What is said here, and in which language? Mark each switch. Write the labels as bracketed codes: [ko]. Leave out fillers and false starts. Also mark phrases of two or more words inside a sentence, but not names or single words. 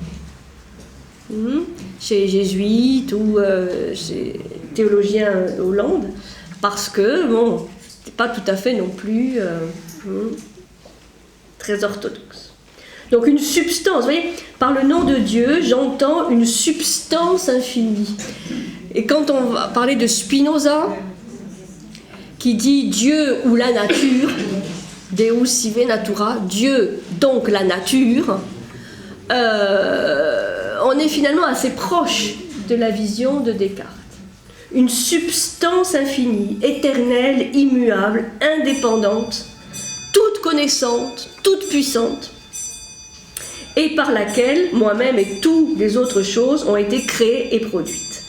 [fr] chez les jésuites ou chez les théologiens Hollande, parce que bon, c'était pas tout à fait non plus très orthodoxe. Donc une substance, vous voyez, par le nom de Dieu, j'entends une substance infinie. Et quand on va parler de Spinoza, qui dit Dieu ou la nature, [la] Deus sive natura, [fr] Dieu donc la nature, on est finalement assez proche de la vision de Descartes. Une substance infinie, éternelle, immuable, indépendante, toute connaissante, toute puissante, et par laquelle moi-même et toutes les autres choses ont été créées et produites.